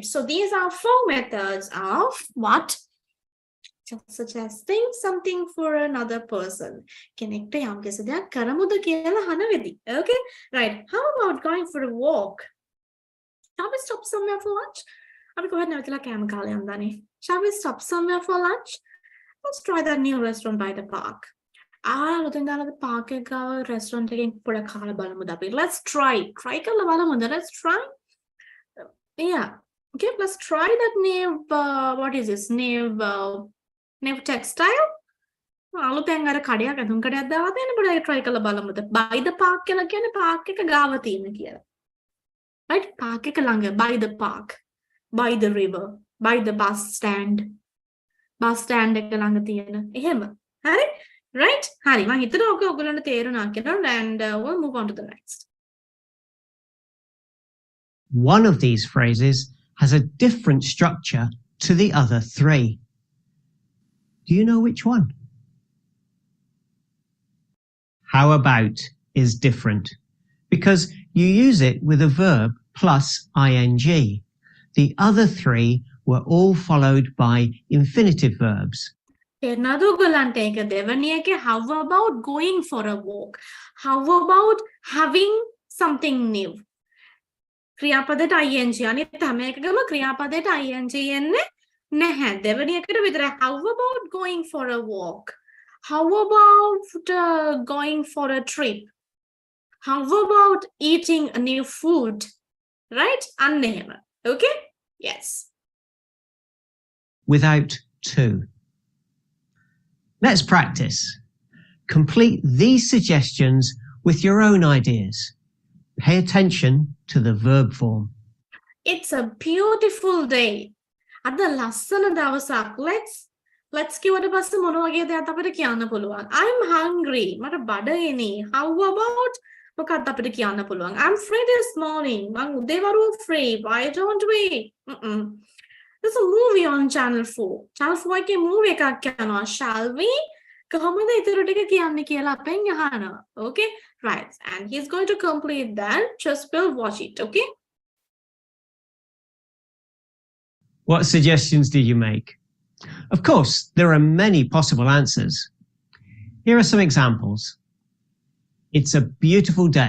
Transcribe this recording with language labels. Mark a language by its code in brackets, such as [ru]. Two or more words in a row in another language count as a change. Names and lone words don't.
[en] So these are 4 methods of what? Just suggesting something for another person. [si] කෙනෙක්ට යම් කිසි දෙයක් කරමුද කියලා අහන වෙදී. [en] Okay? Right. How about going for a walk? Shall we stop somewhere for lunch? [si] අපි කොහෙද නැවතිලා කෑම කාලේ යන්දානේ. [en] Shall we stop somewhere for lunch? Let's try that new restaurant by the park. [si] ලොතෙන් දාලා park එක ගාව restaurant එකෙන් පොඩක් කාලා බලමුද අපි. [en] Let's try. [si] Try කරලා බලමුද? [en] Let's try. Yeah. Okay, let's try that new what is this? New textile. [si] අලුතෙන් අර කඩයක් ඇඳුම් කඩයක් දාලා දෙන්න පොඩ්ඩක් try කරලා බලමුද. [en] By the park [si] කියලා කියන්නේ park එක ගාව තියෙන කියලා. Right? Park එක ළඟ, [en] by the park, by the river, by the bus stand. [si] Bus stand එක ළඟ තියෙන. එහෙම. හරි? Right? හරි. මම හිතනවා ඔක ඔයගොල්ලන්ට තේරුණා කියලා [en] and we'll move on to the next. One of these phrases has a different structure to the other three. Do you know which one? How about is different because you use it with a verb plus ing. The other three were all followed by infinitive verbs. How about going for a walk? How about having something new? [si] ක්‍රියාපදයට ing අනිත් හැම එකකම ක්‍රියාපදයට ing එන්නේ නැහැ. දෙවෙනි එකට විතරයි. [en] How about going for a walk? How about going for a trip? How about eating a new food? Right? අන්න එහෙම. Okay? Yes. Without to. Let's practice. Complete these suggestions with your own ideas. Pay attention to the verb form. It's a beautiful day. [si] අද ලස්සන දවසක්. Let's කිව්වට පස්සේ මොන වගේ දෙයක් අපිට කියන්න පුළුවන්? [en] I'm hungry. [si] මට බඩගිනි. [en] How about [si] මොකක්ද අපිට කියන්න පුළුවන්? [en] I'm free this morning. [si] මං උදේවරු free. [en] Why don't we? There's a movie on Channel 4. [si] Channel 4 එකේ movie එකක් යනවා. [en] Shall we? [si] කොහොමද ඊටු ටික කියන්නේ කියලා අපෙන් අහනවා. [en] Okay? Right. And he's going to complete that. Just will watch it. Okay? What suggestions did you make? Of course, there are many possible answers. Here are some examples. It's a beautiful day.